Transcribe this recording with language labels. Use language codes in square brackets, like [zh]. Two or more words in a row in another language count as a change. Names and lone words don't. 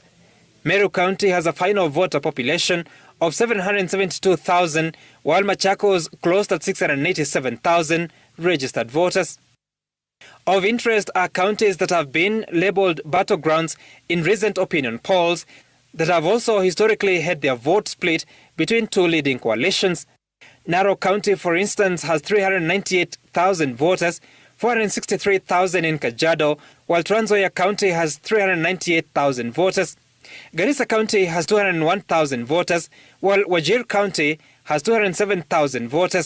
[en] Meru County has a final voter population of 772,000, while Machakos closed at 687,000 registered voters. Of interest are counties that have been labelled battlegrounds in recent opinion polls that have also historically had their vote split between 2 leading coalitions. Narok County, for instance, has 398,000 voters, 463,000 in Kajiado, while Trans Nzoia County has 398,000 voters. Garissa County has 201,000 voters, while Wajir County has 207,000 voters.